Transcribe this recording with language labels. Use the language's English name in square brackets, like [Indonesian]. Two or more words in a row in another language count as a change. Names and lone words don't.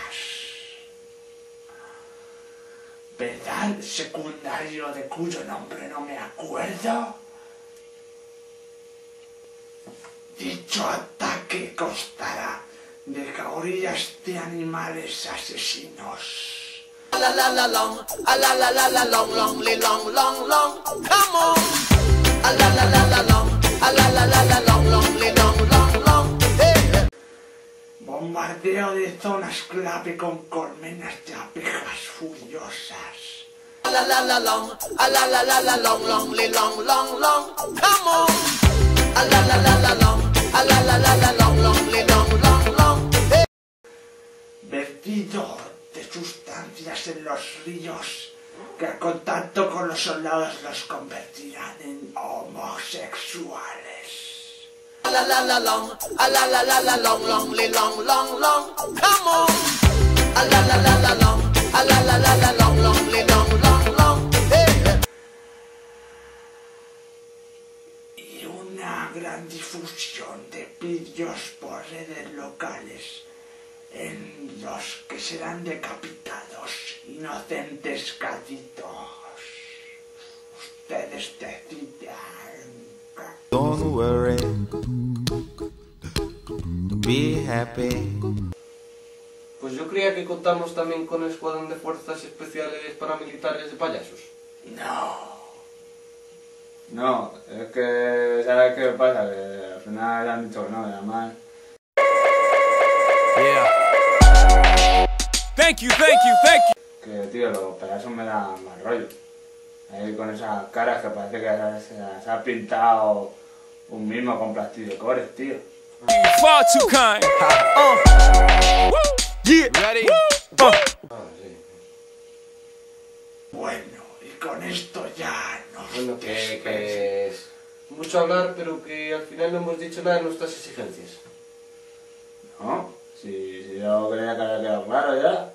[Spanish] ¿Verdad, secundario de cuyo nombre no me acuerdo? Dicho ataque constará de jaurías de animales asesinos. La la la long, a la la la la long, long, long, long, long, [English] come on. A la la la la long, a la la la la long, long, long, long, long, hey. [Spanish] Bombardeo de zonas clave con colmenas de abejas furiosas. A la la la long, a la la la la long, long, long, long, long, [English] come on. A la la la la long, a la la la la long, long, long, long, hey. [Spanish] Vertido de sustancias en los ríos que a contacto con los soldados los convertirán en homosexuales. A la la la long, a la la la la long, long, long, long, long, [English] come on. A la la la la long, a la la la la long, long, long, long, hey. [Spanish] Y una gran difusión de vídeos por redes locales en los que serán decapitados inocentes gatitos. Ustedes decidan. [English] Don't worry, be happy. [Spanish] Pues yo creía que contamos también con el escuadrón de fuerzas especiales paramilitares de payasos. No, es que, ¿sabes qué pasa? Que al final han dicho que no, y además... [English] Thank you, thank you, thank you. [Spanish] Que, tío, los payasos me dan mal rollo. Ahí con esas caras que parece que se ha pintado un mismo con plastidecores, tío. [English] Far too kind. Woo. Yeah. Ready? [Spanish] Sí. Bueno, y con esto ya nos Bueno, que es mucho hablar, pero que al final no hemos dicho nada de nuestras exigencias. ¿No? Si yo creía que había quedado claro ya.